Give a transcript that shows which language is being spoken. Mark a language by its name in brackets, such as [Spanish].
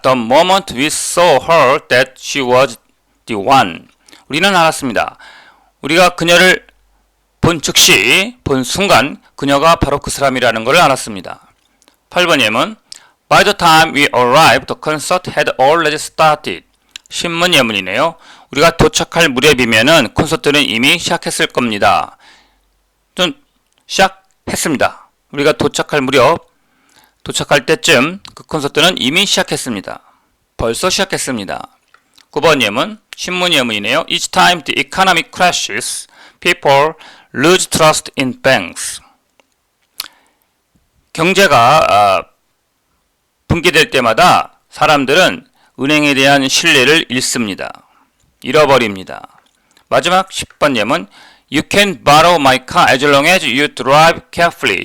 [English] The moment we saw her that she was the one. [Korean] 우리는 알았습니다. 우리가 그녀를 본 즉시, 본 순간 그녀가 바로 그 사람이라는 걸 알았습니다. 8번 예문 [English] By the time we arrived, the concert had already started. [Korean] 신문 예문이네요. 우리가 도착할 무렵이면은 콘서트는 이미 시작했을 겁니다. 좀 시작했습니다. 우리가 도착할 때쯤 그 콘서트는 이미 시작했습니다. 벌써 시작했습니다. 9번 예문, 신문 예문이네요. [English] Each time the economy crashes, people lose trust in banks. [Korean] 경제가 붕괴될 때마다 사람들은 은행에 대한 신뢰를 잃어버립니다. 마지막 10번 예문, [English] You can borrow my car as long as you drive carefully.